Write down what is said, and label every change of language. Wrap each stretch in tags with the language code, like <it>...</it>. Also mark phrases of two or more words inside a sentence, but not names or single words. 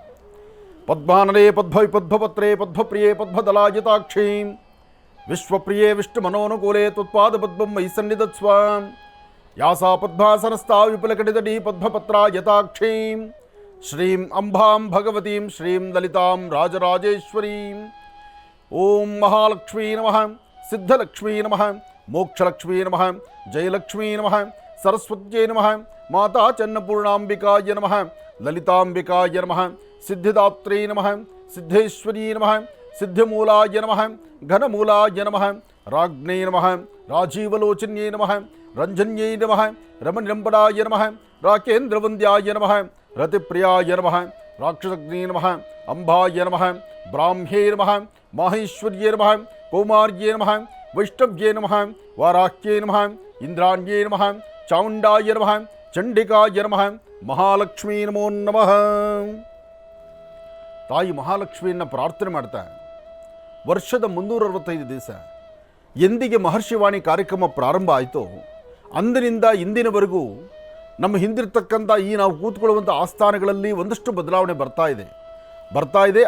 <sa>ಪದ್ಮಾನಲೇ ಪದ್ಮಪತ್ರೇ ಪದ್ಮಪ್ರಿಯೇ ಪದ್ಮದಲಾಜಿತಾಕ್ಷೀಂ ವಿಶ್ವಪ್ರಿಯೇ ವಿಷ್ಣು ಮನೋನುಕೂಲೇ ತ್ವತ್ಪಾದ ಪದ್ಮಂ ಮಯಿ ಸನ್ನಿಧತ್ಸ್ವ ಯಾಸಾ ಪದ್ಮಾಸನಸ್ಥಾ ವಿಪುಲಕಟಿತಟೀ ಪದ್ಮಪತ್ರ ಯತಾಕ್ಷೀಂ ಶ್ರೀಂ ಅಂಬಾಂ ಭಗವತೀಂ ಶ್ರೀಂ ಲಲಿತಾಂ ರಾಜರಾಜೇಶ್ವರೀಂ. ಓಂ ಮಹಾಲಕ್ಷ್ಮೀ ನಮಃ, ಸಿದ್ಧಲಕ್ಷ್ಮೀ ನಮಃ, ಮೋಕ್ಷಲಕ್ಷ್ಮೀ ನಮಃ, ಜಯಲಕ್ಷ್ಮೀ ನಮಃ, ಸರಸ್ವತ್ಯೈ ನಮಃ, ಮಾತಾ ಚನ್ನಪೂರ್ಣಾಂಬಿಕಾಯ ನಮಃ, ಲಲಿತಾಂಬಿಕಾಯ ನಮಃ, ಸಿದ್ಧಿದಾತ್ರೀ ನಮಃ, ಸಿದ್ಧೇಶ್ವರೀ ನಮಃ, ಸಿದ್ಧಿಮೂಲಾಯ ನಮಃ, ಘನಮೂಲಾಯ ನಮಃ, ರಾಜ್ಞೈ ನಮಃ, ರಾಜೀವಲೋಚನ್ಯೈ ನಮಃ, ರಂಜನ್ಯೈ ನಮಃ, ರಮಣಿರಂಬರಾಯ ನಮಃ, ರಾಕೇಂದ್ರವಂದ್ಯಾಯ ನಮಃ, ರತಿಪ್ರಿಯಾಯ ನಮಃ, ರಾಕ್ಷಸಗ್ನೇ ನಮಃ, ಅಂಬಾಯ ನಮಃ, ಬ್ರಾಹ್ಮ್ಯೈ ನಮಃ, ಮಾಹೇಶ್ವರ್ಯೈ ನಮಃ, ಕೌಮಾರ್ಯೈ ನಮಃ, ವೈಷ್ಣವ್ಯೈ ನಮಃ, ವಾರಾಹ್ಯೈ ನಮಃ, ಇಂದ್ರಾಣ್ಯೈ ನಮಃ, ಚಾಮುಂಡಾಯ ನಮಃ, ಚಂಡಿಕಾಯ ನಮಃ, ಮಹಾಲಕ್ಷ್ಮೀ ನಮೋ ನಮಃ.</sa> <kn>ತಾಯಿ ಮಹಾಲಕ್ಷ್ಮಿಯನ್ನು ಪ್ರಾರ್ಥನೆ ಮಾಡ್ತಾ ವರ್ಷದ 365 ದಿವಸ ಎಂದಿಗೆ ಮಹರ್ಷಿವಾಣಿ ಕಾರ್ಯಕ್ರಮ ಪ್ರಾರಂಭ ಆಯಿತೋ ಅಂದಿನಿಂದ ಇಂದಿನವರೆಗೂ ನಮ್ಮ ಹಿಂದಿರ್ತಕ್ಕಂಥ ಈ ನಾವು ಕೂತ್ಕೊಳ್ಳುವಂಥ ಆಸ್ಥಾನಗಳಲ್ಲಿ ಒಂದಷ್ಟು ಬದಲಾವಣೆ ಬರ್ತಾ ಇದೆ.</kn>